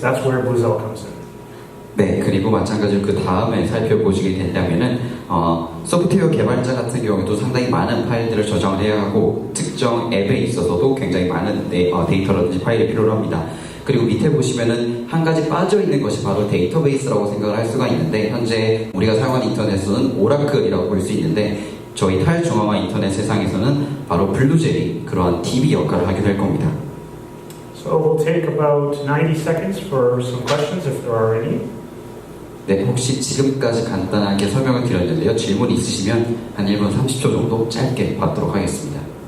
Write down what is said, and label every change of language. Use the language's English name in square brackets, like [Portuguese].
[English] That's where Bluzelle comes in. [Korean] 네, 그리고 마찬가지로 그 다음에 살펴보시게 된다면은 소프트웨어 개발자 같은 경우에도 상당히 많은 파일들을 저장을 해야 하고 특정 앱에 있어서도 굉장히 많은 데이터라든지 파일이 필요로 합니다. 그리고 밑에 보시면은 한 가지 빠져있는 것이 바로 데이터베이스라고 생각을 할 수가 있는데 현재 우리가 사용하는 인터넷은 오라클이라고 볼 수 있는데 저희 탈중앙화 인터넷 세상에서는 바로 블루젤이 그러한 DB 역할을 하게 될 겁니다. [English] So we'll take about 90 seconds for some questions if there are any. [Korean] 네, 혹시 지금까지 간단하게 설명을 드렸는데요. 질문 있으시면 한 1분 30초 정도 짧게 받도록 하겠습니다.